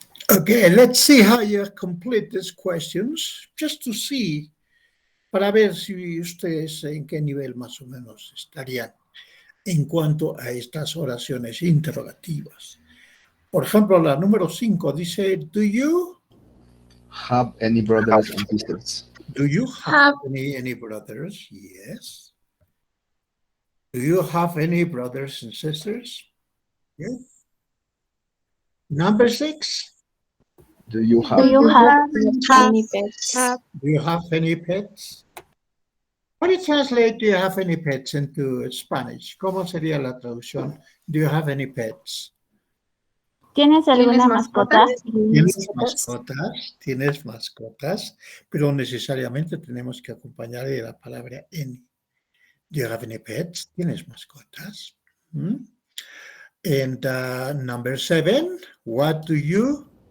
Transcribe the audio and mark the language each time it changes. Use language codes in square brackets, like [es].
[en] Okay, let's see how you complete these questions, just to see, [es] para ver si ustedes en qué nivel más o menos estarían en cuanto a estas oraciones interrogativas. Por ejemplo, la número 5 dice, [en] do you Have any brothers and sisters? have any brothers? Yes. Do you have any brothers and sisters? Yes. Number 6. Do you have Do you have any pets? Do you have any pets? How do you translate do you have any pets into Spanish? [es] ¿Cómo sería la traducción? [en] Do you have any pets? [es] ¿Tienes alguna mascota? ¿Tienes mascotas? ¿Tienes mascotas? Pero necesariamente tenemos que acompañar de la palabra any. [en] Do you have any pets? [es] ¿Tienes mascotas? [en] And number 7, what do you